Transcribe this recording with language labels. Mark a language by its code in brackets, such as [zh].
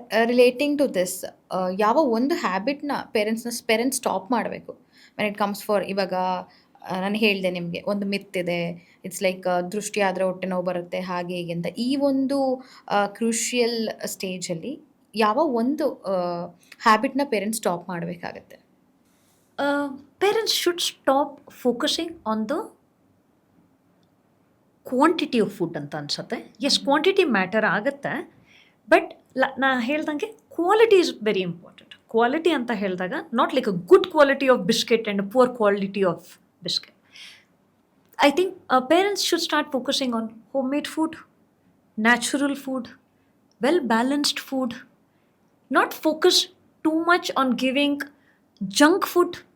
[en] relating to this, [kn] ಯಾವ ಒಂದು ಹ್ಯಾಬಿಟ್ನ parents stop ಮಾಡಬೇಕು [en] when it comes for, [kn] ಇವಾಗ ನಾನು ಹೇಳಿದೆ ನಿಮಗೆ ಒಂದು ಮಿತ್ ಇದೆ, ಇಟ್ಸ್ ಲೈಕ್ ದೃಷ್ಟಿ ಆದರೆ ಹೊಟ್ಟೆ ನೋವು ಬರುತ್ತೆ ಹಾಗೆ ಹೀಗೆ ಅಂತ. ಈ ಒಂದು ಕ್ರೂಷಿಯಲ್ ಸ್ಟೇಜಲ್ಲಿ ಯಾವ ಒಂದು ಹ್ಯಾಬಿಟ್ನ ಪೇರೆಂಟ್ಸ್ ಸ್ಟಾಪ್ ಮಾಡಬೇಕಾಗತ್ತೆ? [en] Parents should stop focusing on the quantity of food [kn] ಅಂತ ಅನ್ಸುತ್ತೆ. [en] yes, quantity matter ಆಗುತ್ತೆ, but [kn] ನಾ ಹೇಳ್ದಂಗೆ [en] Quality is very important. Quality [kn] ಅಂತ ಹೇಳಿದಾಗ [en] Not like a good quality of biscuit and poor quality of biscuit. I think parents should start focusing on home made food, natural food, well balanced food, not focus too much on giving junk food.